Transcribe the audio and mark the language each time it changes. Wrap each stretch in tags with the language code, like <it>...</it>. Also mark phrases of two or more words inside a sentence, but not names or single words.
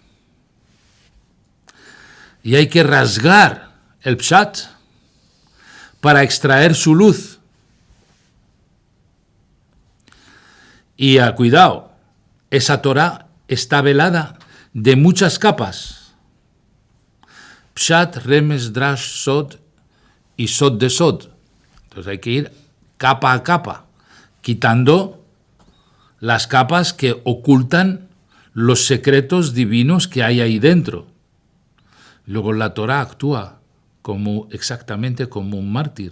<es>Y hay que rasgar el pshat para extraer su luz. Y cuidado, esa Torá está velada de muchas capas.</es> <he>פשט, רמז, דרש, סוד</he> <es>y sod de sod. Entonces hay que ir capa a capa, quitando las capas que ocultan los secretos divinos que hay ahí dentro. Luego la Torá actúa exactamente como un mártir.</es>